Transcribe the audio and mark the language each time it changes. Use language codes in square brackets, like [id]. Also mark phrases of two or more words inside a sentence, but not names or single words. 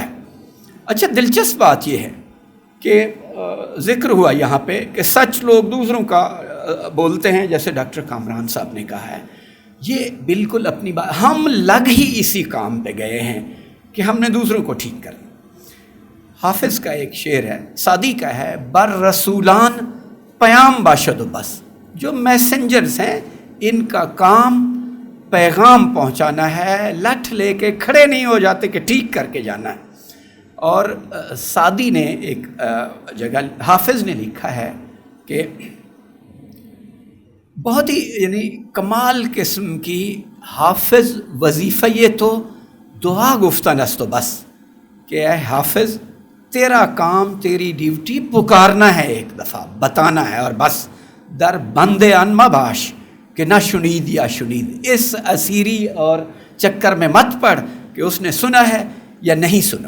[ur] اچھا دلچسپ بات یہ ہے کہ ذکر ہوا یہاں پہ کہ سچ لوگ دوسروں کا بولتے ہیں، جیسے ڈاکٹر کامران صاحب نے کہا ہے. یہ بالکل اپنی بات، ہم لگ ہی اسی کام پہ گئے ہیں کہ ہم نے دوسروں کو ٹھیک کرنا. حافظ کا ایک شعر ہے، سعدی کا ہے، [fa] بر رسولان پیام باشد و بس. [ur] جو میسنجرز ہیں ان کا کام پیغام پہنچانا ہے، لٹھ لے کے کھڑے نہیں ہو جاتے کہ ٹھیک کر کے جانا ہے. اور سعدی نے ایک جگہ حافظ نے لکھا ہے کہ بہت ہی یعنی کمال قسم کی حافظ [fa] وظیفہ یہ تو دعا گفتن است و بس، [ur] کہ اے حافظ تیرا کام، تیری ڈیوٹی پکارنا ہے، ایک دفعہ بتانا ہے اور بس. [fa] در بند ان مباش کہ نہ شنید یا شنید، [ur] اس اسیری اور چکر میں مت پڑ کہ اس نے سنا ہے یا نہیں سنا.